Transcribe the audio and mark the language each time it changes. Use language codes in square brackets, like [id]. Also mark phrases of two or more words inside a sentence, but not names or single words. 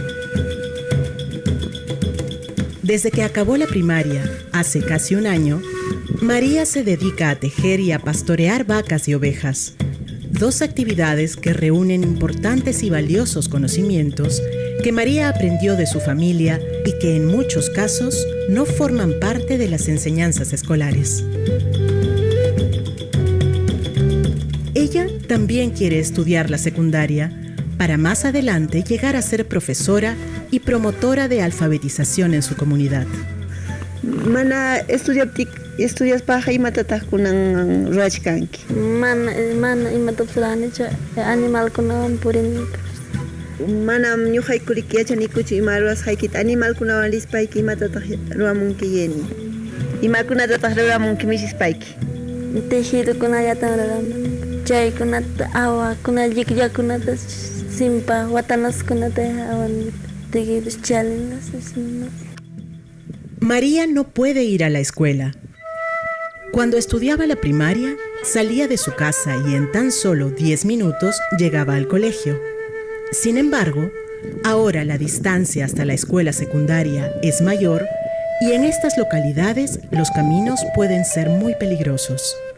[es] Desde que acabó la primaria, hace casi un año, María se dedica a tejer y a pastorear vacas y ovejas, dos actividades que reúnen importantes y valiosos conocimientos que María aprendió de su familia y que en muchos casos no forman parte de las enseñanzas escolares. Ella también quiere estudiar la secundaria para más adelante llegar a ser profesora y promotora de alfabetización en su comunidad. [qu] Mana estudias paja imatataq kunan ruachkanki. Mana imatapurani animal kunawan purini. Manam ñuqaykuriki yachanikuchu ima ruwasqaykita animalkunawan rispayki imatataq ruwamunki yeni. Imakunatataq ruramunki misispayki. Tejidukunallatan ruraman. Chaykunata awakuna lliqllakunata simpa watanaskunata awan [es] tejidos chalinas. María no puede ir a la escuela. Cuando estudiaba la primaria, salía de su casa y en tan solo 10 minutos llegaba al colegio. Sin embargo, ahora la distancia hasta la escuela secundaria es mayor y en estas localidades los caminos pueden ser muy peligrosos.